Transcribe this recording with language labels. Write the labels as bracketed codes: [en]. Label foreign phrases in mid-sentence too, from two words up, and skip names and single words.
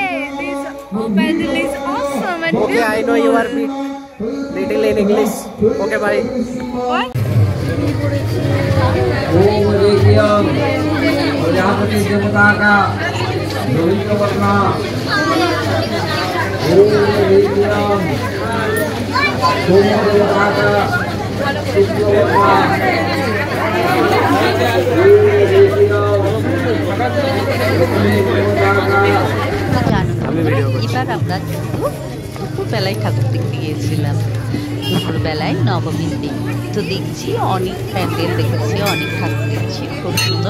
[en] This pandal is awesome and okay, I know you are little in English. Okay, bye. What? [sa] प्रजापति देवता का रोहित वर्णा देवता का शुक्ल वर्णा [bn] এবার আমরা কিন্তু দুপুরবেলায় ঠাকুর দেখতে গিয়েছিলাম, দুপুরবেলায় নবমীর দিন। তো দেখছি অনেক প্যান্ডেল দেখেছি, অনেক ঠাকুর দেখছি, খুব সুন্দর।